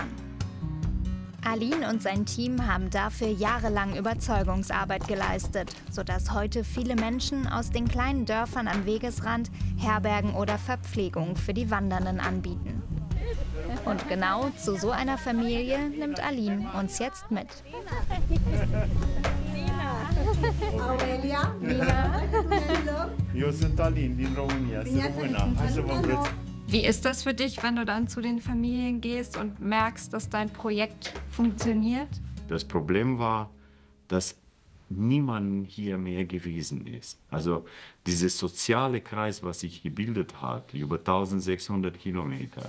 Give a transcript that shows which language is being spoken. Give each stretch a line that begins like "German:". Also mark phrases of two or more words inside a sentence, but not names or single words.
German: Aline und sein Team haben dafür jahrelang Überzeugungsarbeit geleistet, sodass heute viele Menschen aus den kleinen Dörfern am Wegesrand Herbergen oder Verpflegung für die Wandernden anbieten. Und genau zu so einer Familie nimmt Aline uns jetzt mit. Aurelia.
Romanian: Eu sunt Alin din România, sunt română. Hai să vă îmbrăț.
German: Wie ist das für dich, wenn du dann zu den Familien gehst und merkst, dass dein Projekt funktioniert? Das Problem war, dass niemand hier mehr gewesen ist. Also dieser soziale Kreis, was sich gebildet hat, über 1600 Kilometer.